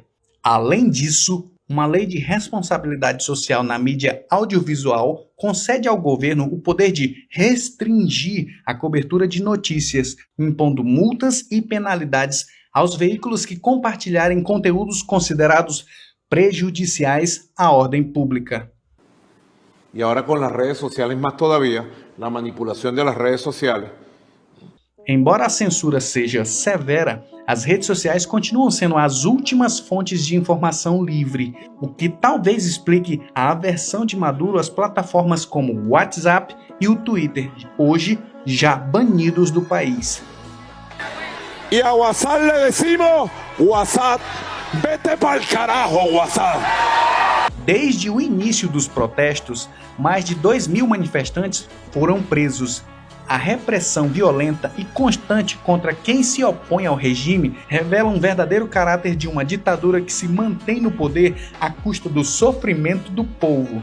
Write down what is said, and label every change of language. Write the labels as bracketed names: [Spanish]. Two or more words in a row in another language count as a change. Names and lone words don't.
[Portuguese] Além disso, uma lei de responsabilidade social na mídia audiovisual concede ao governo o poder de restringir a cobertura de notícias, impondo multas e penalidades aos veículos que compartilharem conteúdos considerados prejudiciais à ordem pública. [Spanish] Y ahora con las redes sociales más todavía, la manipulación de las redes sociales. [Portuguese] Embora a censura seja severa, as redes sociais continuam sendo as últimas fontes de informação livre, o que talvez explique a aversão de Maduro às plataformas como o WhatsApp e o Twitter, hoje já banidos do país. [Spanish] Y a WhatsApp le decimos, WhatsApp, vete pa'l carajo, WhatsApp. [Portuguese] Desde o início dos protestos, mais de 2.000 manifestantes foram presos. A repressão violenta e constante contra quem se opõe ao regime revela um verdadeiro caráter de uma ditadura que se mantém no poder à custa do sofrimento do povo.